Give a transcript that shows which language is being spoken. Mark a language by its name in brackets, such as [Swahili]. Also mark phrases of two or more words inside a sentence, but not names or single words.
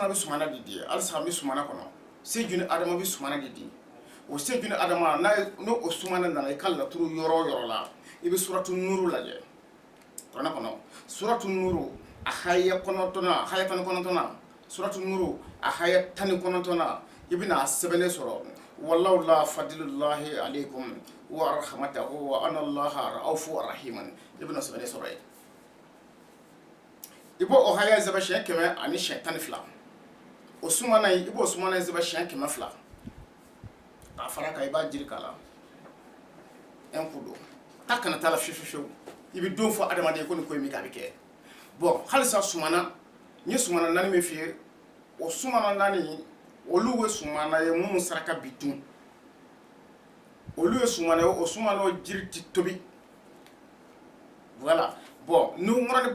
[Bambara] bɛ sumana de di halisa an bɛ sumana kɔnɔ seju ni adama bɛ sumana de di o seju ni adama n'o o sumana nana i ka laturu yɔrɔ o yɔrɔ la i bɛ suratu nuru lajɛ kuranɛ kɔnɔ suratu nuru a haya 19 suratu nuru a haya 19 i bɛna a sɛbɛnnen sɔrɔ [Arabic] ولو لا فضل الله عليكم ورحمته وأن الله رءوف رحيم [Bambara] i bɛna sɛbɛnnen sɔrɔ yen i b'o o haya sɛbɛn siɲɛ 100 ani siɲɛ 12 o sumana i b'o sumana sɛbɛn siɲɛ 200 k'a fara kan i b'a jiri k'a la [French] un coup d'eau [Bambara] ta kana taa la fiyewu i bɛ don fɔ adamaden ko nin ko in bɛ kɛ a bɛ kɛ bon halisa sumana n ye sumana 4 min f'i ye o sumana 4 olu ye sumana ye minnu saraka bi dun olu ye sumana ye o sumana o jiri tɛ tobi [French] voilà bon [Bambara] numurani